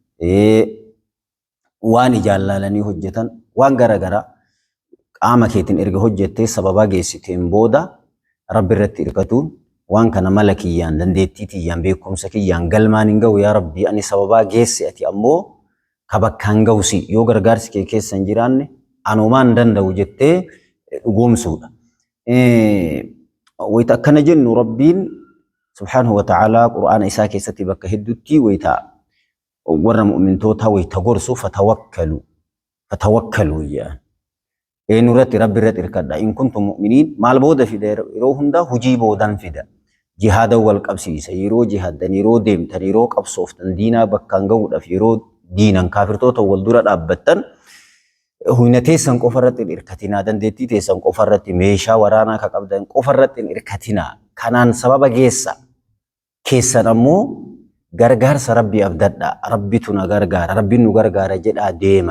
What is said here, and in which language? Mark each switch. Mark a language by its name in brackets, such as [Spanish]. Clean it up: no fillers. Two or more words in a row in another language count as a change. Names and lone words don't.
[Oromo] waan ijaan laalanii hojjetan waan gara garaa qaama keetiin erga hojjettee sababaa geessiteen booda rabbi irratti hirkatuun waan kana mala kiyyaan dandeettii tiyyaan beekumsa kiyyaan galmaan hin ga'u yaa rabbi ani sababaa geesse ati ammoo ka bakkaan ga'usi yoo gargaarsi kee keessa hin jiraanne anumaan danda'u jettee dhugoomsuudha. Wayita akkana jennu rabbiin [Arabic] سبحانه وتعالى [Oromo] qur'aana isaa keessatti bakka hedduutti wayita warra mu'mintootaa wayita gorsu fatawakkalu jedhan. Eenyurratti rabbi irratti hirkadha [Arabic] إن كنتم مؤمنين [Oromo] maal booda fida yeroo hundaa hujii boodaan fida. Jihaada wal qabsiisa yeroo jihaadan yeroo deemtan yeroo qabsooftan diinaa bakkaan ga'uudhaaf yeroo diinan kaafirtoota wal dura dhaabbattan huyna teessan qofa irratti hirkatinaa dandeettii teessan qofa irratti meeshaa waraanaa ka qabdan qofa irratti hirkatinaa kanaan sababa geessa keessan ammoo gargaarsa rabbii abdadha rabbitu na gargaara rabbiin nu gargaara jedhaa deema.